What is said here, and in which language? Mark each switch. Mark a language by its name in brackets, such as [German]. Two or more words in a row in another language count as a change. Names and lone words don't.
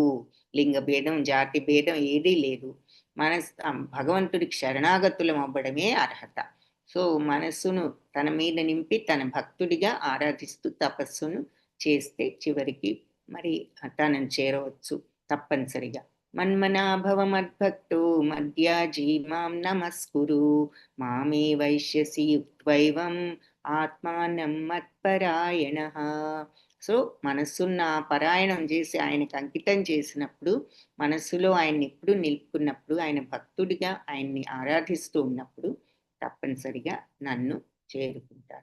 [Telugu] లింగ భేదం, జాతి భేదం ఏదీ లేదు. భగవంతుడికి శరణాగతులం అవ్వడమే అర్హత. సో మనస్సును తన మీద నింపి తన భక్తుడిగా ఆరాధిస్తూ తపస్సును చేస్తే చివరికి మరి తనను చేరవచ్చు తప్పనిసరిగా. [Sanskrit] మన్మనాభవ మద్భక్తో మధ్యాజీ మాం నమస్కురు మామే వైశ్యసి యుక్త్వైవం ఆత్మానం మత్పరాయణ. [Telugu] సో మనస్సున్న పరాయణం చేసి ఆయనకు అంకితం చేసినప్పుడు, మనస్సులో ఆయన్ని ఎప్పుడు నిలుపుకున్నప్పుడు, ఆయన భక్తుడిగా ఆయన్ని ఆరాధిస్తూ ఉన్నప్పుడు తప్పనిసరిగా నన్ను చేరుకుంటారు.